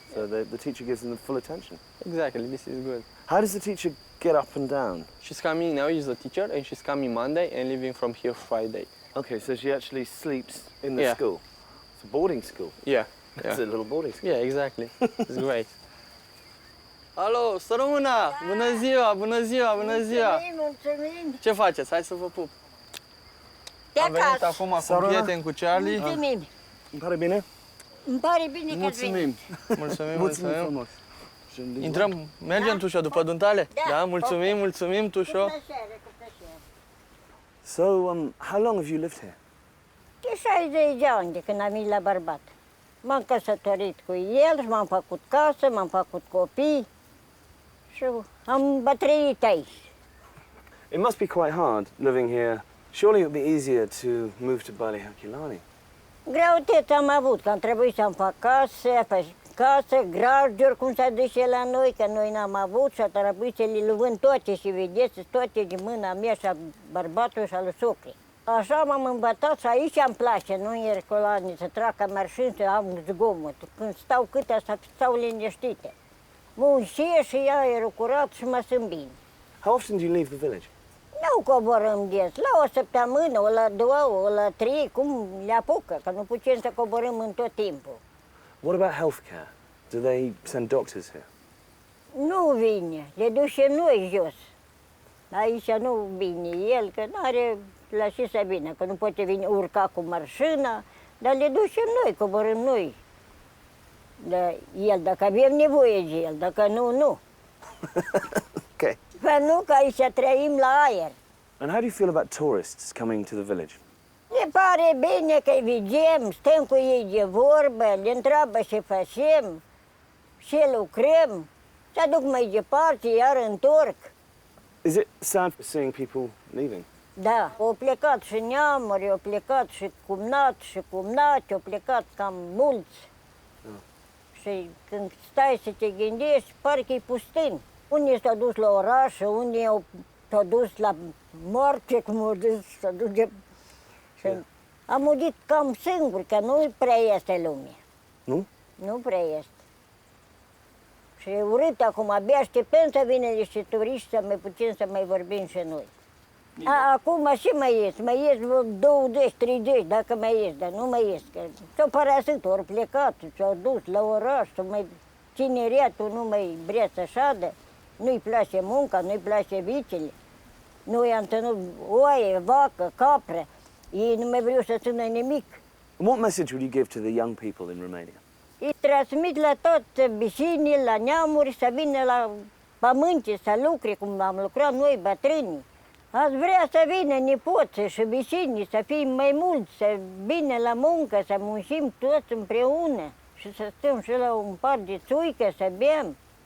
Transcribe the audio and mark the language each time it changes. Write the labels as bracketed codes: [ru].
[en] So the teacher gives them the full attention. Exactly, this is good. How does the teacher get up and down? She's coming now, she's a teacher, and she's coming Monday and leaving from here Friday. Okay, so she actually sleeps in the school. It's a boarding school. Yeah. It's a little boarding school. Yeah, exactly. It's great. [ro] Alo, să rămână! Bună ziua, bună ziua, bună ziua! Mulțumim! Ce faceți? Hai să vă pup! De Am venit acasă. acum cu un prieten, cu Charlie. Mulțumim! Îmi pare bine? Îmi pare bine că ați venit. Mulțumim, Mulțumim mulțumim. frumos. Intrăm, mergem, Tușo, după duntale? Da, mulțumim, mulțumim, Tușo. Cu plăcere, cu plăcere. [en] So, how long have you lived here? [ro] De 60 de ani de când am venit la bărbat. M-am căsătorit cu el și m-am făcut casă, m-am făcut copii și am trăit aici. [en] It must be quite hard living here. Surely it would be easier to move to Bali Herculani. [ro] Greutăți am avut, că am trebuit să-mi fac casă, grajduri, cum s-a dus și la noi, că noi n-am avut și a trebuit să le vând toate și vedeți, toate din mâna mea și a bărbatului și a lui socrii. Așa m-am învățat și aici îmi place, nu în Herculani, să trag mașini, să am zgomot. Când stau câte să stau liniștite. Muncesc și aerul curat și mă simt bine. [en] How often do you leave the village? [ro] Nu coborâm des, la o săptămână, o la 2, o la 3, cum le apucă, că nu putem să coborâm în tot timpul. [en] What about healthcare? Do they send doctors here? [ro] Nu vine, le ducem noi jos. Aici nu vine el, că nu are la ce să vină, că nu poate veni urca cu mașina, dar le ducem noi, coborâm noi. De el, dacă avem nevoie de el, dacă nu, nu. [en] Okay. [ro] Că nu, că aici trăim la aer. [en] And how do you feel about tourists coming to the village? [ro] Ne pare bine că îi vedem, stăm cu ei de vorbă, le întreabă ce facem, ce lucrăm, se aduc mai departe, iar întorc. [en] Is it sad seeing people leaving? [ro] Da, au plecat și neamuri, au plecat și cumnați și cumnate, au plecat cam mulți. Și când stai să te gândești, pare că e pustin. Unii s-au dus la oraș, unii s-au dus la moarte, cum au dus, s-au dus de... Și am murit cam singur, că nu prea este lume. Nu? Nu prea este. Și e urât acum, abia așteptăm să vină niște turiști să mai putem să mai vorbim și noi. Acum și mai ies 20, 30, dacă mai ies, dar nu mai ies. S-au părăsit, ori plecat, s-au dus la oraș, tineretul nu mai vrea să șadă, nu-i place munca, nu-i place vicele. Noi am ținut oaie, vacă, capră. Ei nu mai vreau să țină nimic. [en] And what message would you give to the young people in Romania? [ro] Îi transmit la toți vecinii, la neamuri, să vină la pământe, să lucre, cum am lucrat noi, bătrânii. Aș vrea să vină nepoții și vecinii, să fim mai mulți, să vină la muncă, să muncim toți împreună și să stăm și la un par de țuică, să bem.